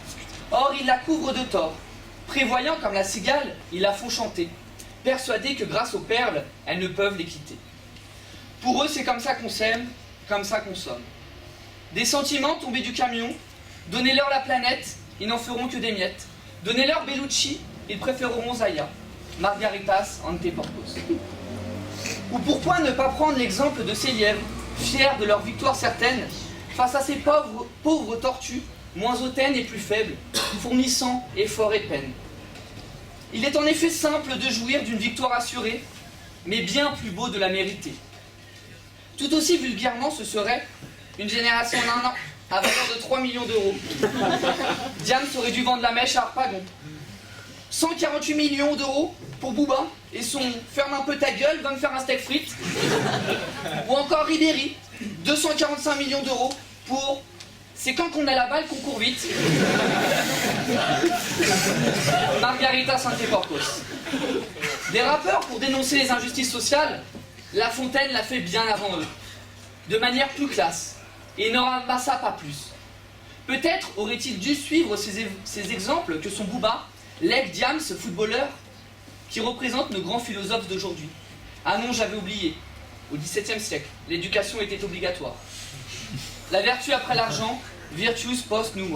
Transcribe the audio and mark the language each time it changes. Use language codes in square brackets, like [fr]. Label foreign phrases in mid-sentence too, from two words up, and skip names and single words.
[fr] Or, ils la couvrent de tort. Prévoyant comme la cigale, ils la font chanter, persuadés que grâce aux perles, elles ne peuvent les quitter. Pour eux, c'est comme ça qu'on s'aime, comme ça qu'on somme. Des sentiments tombés du camion, donnez-leur la planète, ils n'en feront que des miettes. Donnez-leur Bellucci, ils préféreront Zaya, [la] Margaritas ante porcos. [fr] Ou pourquoi ne pas prendre l'exemple de ces lièvres, fiers de leur victoire certaine, face à ces pauvres tortues, moins hautaines et plus faibles, fournissant effort et peine. Il est en effet simple de jouir d'une victoire assurée, mais bien plus beau de la mériter. Tout aussi vulgairement, ce serait une génération d'un an, à valeur de 3 millions d'euros. Diams aurait dû vendre la mèche à Harpagon. 148 millions d'euros pour Booba et son « ferme un peu ta gueule, va me faire un steak frites ». Ou encore Ribéry, 245 millions d'euros pour « c'est quand qu'on a la balle qu'on court vite ». [la] Margaritas ante porcos. [fr] Des rappeurs pour dénoncer les injustices sociales, La Fontaine l'a fait bien avant eux, de manière plus classe, et n'en ramassa pas plus. Peut-être aurait-il dû suivre ces exemples que son Booba, lègue Diams, footballeur, qui représente nos grands philosophes d'aujourd'hui. Ah non, j'avais oublié. Au XVIIe siècle, l'éducation était obligatoire. La vertu après l'argent, [la] virtus post numos.